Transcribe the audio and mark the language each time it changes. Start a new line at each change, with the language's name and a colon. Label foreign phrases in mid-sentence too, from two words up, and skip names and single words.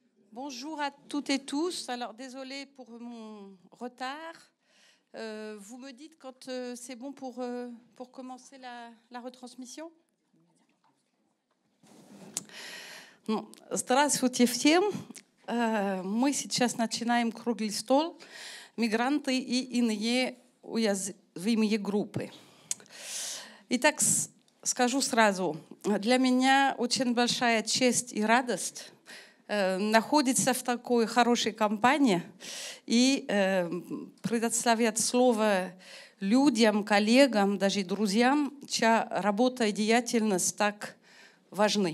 French: Bonjour à toutes et tous. Alors, désolé pour mon retard. Vous me dites quand c'est bon pour commencer la retransmission?
Russian: Здравствуйте всем. Мы сейчас начинаем круглый стол «Мигранты и иные уязвимые группы». Итак, скажу сразу, для меня очень большая честь и радость находиться в такой хорошей компании и предоставлять слово людям, коллегам, даже друзьям, чья работа и деятельность так важны.